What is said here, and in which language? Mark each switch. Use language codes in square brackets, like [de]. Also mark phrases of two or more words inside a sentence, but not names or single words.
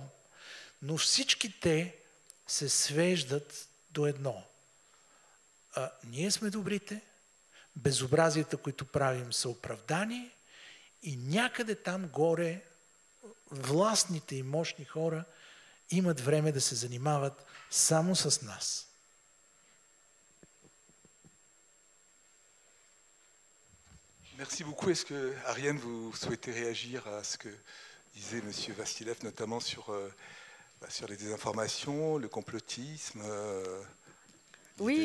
[bg] Но всички те се свеждат до едно. Ние сме добрите, безобразията, които правим, са оправдани и някъде там горе властните и мощни хора имат време да се занимават само с нас. [fr] Merci beaucoup. Est-ce que, Ariane, vous souhaitez réagir à ce que disait M. Vassilev, notamment sur les désinformations, le complotisme, oui,